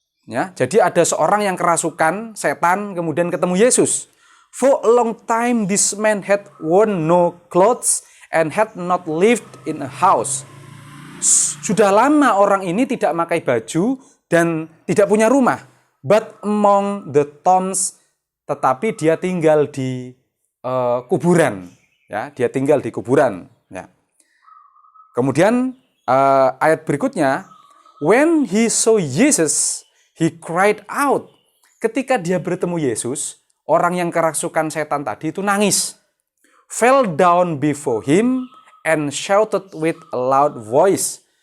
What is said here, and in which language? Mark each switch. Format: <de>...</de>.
<id>Ya, jadi ada seorang yang kerasukan setan kemudian ketemu Yesus.</id> <en>For a long time this man had worn no clothes and had not lived in a house.</en> <id>Sudah lama orang ini tidak pakai baju dan tidak punya rumah.</id> <en>But among the tombs,</en> <id>tetapi dia tinggal di kuburan. Ya, dia tinggal di kuburan. Ya. Kemudian ayat berikutnya,</id> <en>when he saw Jesus, he cried out.</en> <id>Ketika dia bertemu Yesus, orang yang kerasukan setan tadi itu nangis.</id> <en>Fell down before him and shouted with a loud voice.</en>